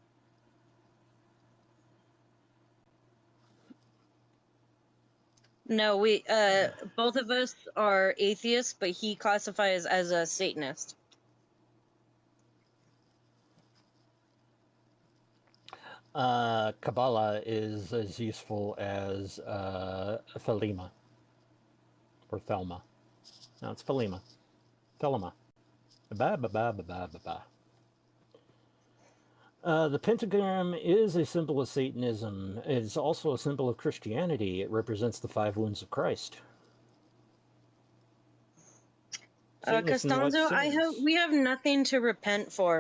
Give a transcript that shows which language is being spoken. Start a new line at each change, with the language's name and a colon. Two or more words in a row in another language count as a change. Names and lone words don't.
English: No, we both of us are atheists, but he classifies as a Satanist. Kabbalah is as useful as Thelema. Or Thelma. No, it's Thelema. Thelema. Ba ba ba ba ba ba ba. The pentagram is a symbol of Satanism. It's also a symbol of Christianity. It represents the 5 wounds of Christ. Costanzo, we have nothing to repent for.